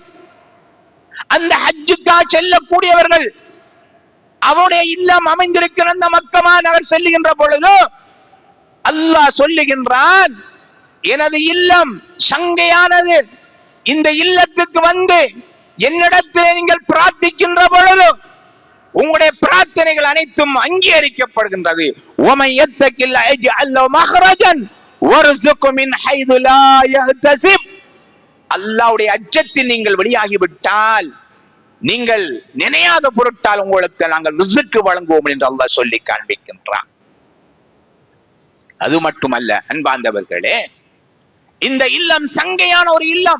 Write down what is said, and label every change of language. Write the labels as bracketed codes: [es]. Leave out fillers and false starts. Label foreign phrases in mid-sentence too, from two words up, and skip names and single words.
[ta] அந்த ஹஜ்ஜுக்காக செல்லக்கூடியவர்கள் அவருடைய இல்லம் அமைந்திருக்கிற அந்த மக்கமா நகர் செல்லுகின்ற பொழுது அல்லாஹ் சொல்லுகின்றான், எனது இல்லம் சங்கையானது. இந்த இல்லத்துக்கு வந்து என்னிடத்திலே நீங்கள் பிரார்த்திக்கின்ற பொழுது உங்களுடைய பிரார்த்தனைகள் அனைத்தும் அங்கீகரிக்கப்படுகின்றது. [ar] وَمَن يَتَّقِ اللَّهَ يَجْعَل لَّهُ مَخْرَجًا وَيَرْزُقْهُ مِنْ حَيْثُ لَا يَحْتَسِبُ. [ta] அல்லாஹ்வுடைய அச்சத்தில் நீங்கள் வெளியாகிவிட்டால், நீங்கள் நினையாத பொருட்டால் உங்களுக்கு நாங்கள் ரிஸ்க் வழங்குவோம் என்று அல்லாஹ் சொல்லி காண்பிக்கின்றான். அது மட்டுமல்ல அன்பார்ந்தவர்களே, இந்த இல்லம் சங்கையான ஒரு இல்லம்.